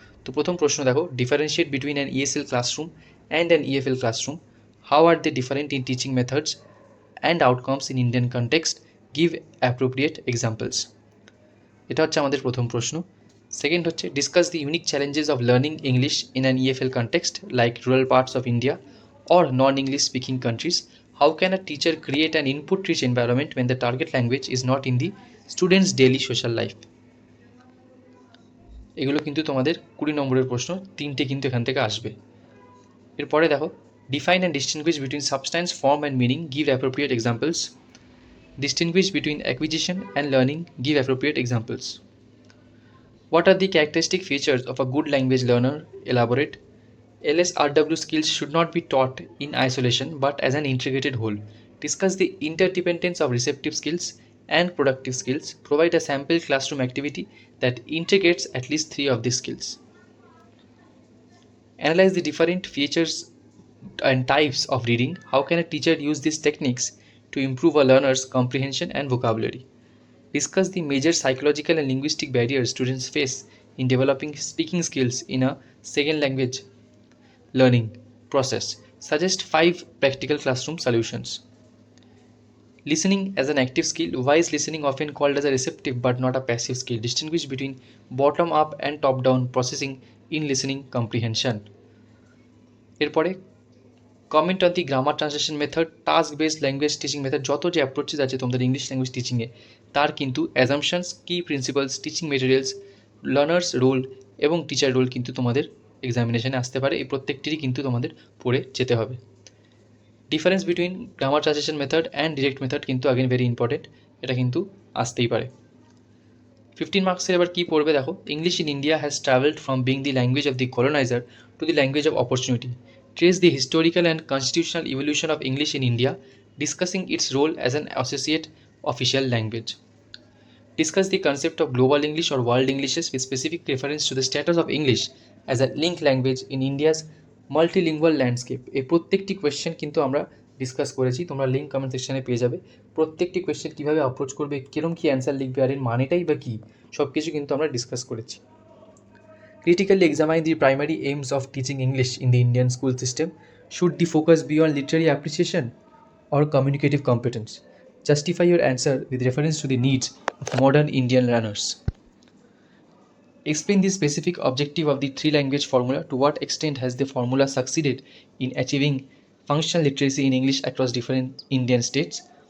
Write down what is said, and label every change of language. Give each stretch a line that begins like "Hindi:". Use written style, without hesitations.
Bangla: তো প্রথম প্রশ্ন দেখো,
English: Differentiate between an ESL classroom and an EFL classroom, how are they different in teaching methods and outcomes in Indian context, give appropriate examples.
Bangla: এটা হচ্ছে আমাদের প্রথম প্রশ্ন। সেকেন্ড হচ্ছে,
English: Discuss the unique challenges of learning English in an EFL context like rural parts of India or non-English speaking countries. How can a teacher create an input-rich environment when the target language is not in the student's daily social life?
Bangla: এগুলো কিন্তু তোমাদের 20 নম্বরের প্রশ্ন, তিনটে কিন্তু এখান থেকে আসবে। এরপরে দেখো,
English: Define and distinguish between substance, form and meaning, give appropriate examples. Distinguish between acquisition and learning, give appropriate examples. What are the characteristic features of a good language learner? Elaborate. LSRW skills should not be taught in isolation but as an integrated whole. Discuss the interdependence of receptive skills and productive skills. Provide a sample classroom activity that integrates at least 3 of these skills. Analyze the different features and types of reading. How can a teacher use these techniques to improve a learner's comprehension and vocabulary? Discuss the major psychological and linguistic barriers students face in developing speaking skills in a second language learning process. Suggest 5 practical classroom solutions. Listening as an active skill. Why is listening often called as a receptive but not a passive skill? Distinguish between bottom up and top down processing in listening comprehension.
Bangla: এরপরে
English: comment on the grammar translation method, task based language teaching method,
Bangla: যত যে approaches আছে তোমাদের English language টিচিংয়ে তার কিন্তু assumptions, কি principles, teaching materials, learners role এবং teacher role কিন্তু তোমাদের এক্সামিনেশনে আসতে পারে। এই প্রত্যেকটিরই কিন্তু তোমাদের পড়ে যেতে হবে।
English: difference between grammar translation method and direct method কিন্তু again very important,
Bangla: এটা কিন্তু আসতেই পারে। 15 মার্কসের এবার কী পড়বে দেখো,
English: English in India has travelled from being the language of the coloniser to the language of opportunity. Trace the historical and constitutional evolution of English in India, discussing its role as an associate official language. Discuss the concept of global English or world Englishes with specific reference to the status of English as a linked language in India's multilingual landscape.
Bangla: এই প্রত্যেকটি question কিন্তু আমরা discuss করেছি, তোমরা link comment সেকশনে পেয়ে যাবে। প্রত্যেকটি কোয়েশ্চেন কীভাবে অ্যাপ্রোচ করবে, কীরকম কী অ্যান্সার লিখবে আর এর মানেটাই বা কী, সব কিছু কিন্তু আমরা ডিসকাস করেছি।
English: Critically examine the primary aims of teaching English in the Indian school system. Should the focus be on literary appreciation or communicative competence? Justify your answer with reference to the needs of modern Indian learners. Explain the specific objective of the three-language formula. To what extent has the formula succeeded in achieving functional literacy in English across different Indian states?